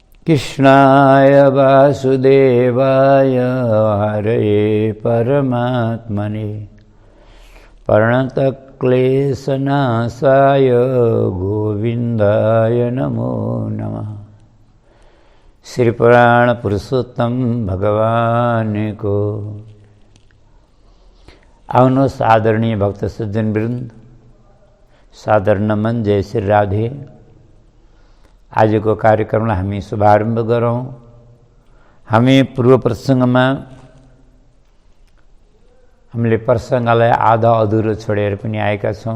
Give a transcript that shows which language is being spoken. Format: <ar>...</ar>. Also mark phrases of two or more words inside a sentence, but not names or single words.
<sa>कृष्णाय वासुदेवाय हरये परमात्मने प्रणतक्लेशनाशाय गोविन्दाय नमो नमः।</sa> <ne>श्री पुराण पुरुषोत्तम भगवान को आउनुहोस् आदरणीय भक्त सज्जन वृन्द, सादर नमन, जय श्री राधे। आजको कार्यक्रमलाई हामी शुभारम्भ गरौँ। हामी पूर्व प्रसङ्गमा हामीले प्रसङ्गलाई आधा अधुरो छोडेर पनि आएका छौँ।</ne>